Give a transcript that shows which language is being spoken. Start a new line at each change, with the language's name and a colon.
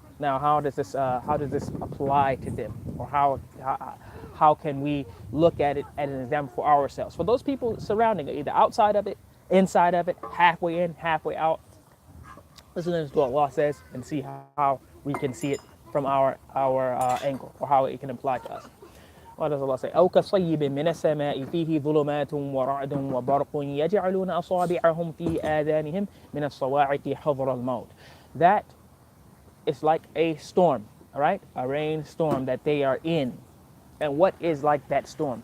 English: Now, how does this apply to them, or how can we look at it as an example for ourselves? For those people surrounding it, either outside of it, inside of it, halfway in, halfway out. Listen to what Allah says and see how we can see it from our angle, or how it can apply to us. What does Allah say?
Arabic: أو كصيب من السماء فيه ظلمات ورعد وبرق يجعلون أصابعهم في آذانهم من الصواعق حذر الموت.
English: That is like a storm, all right? A rainstorm that they are in. And what is like that storm?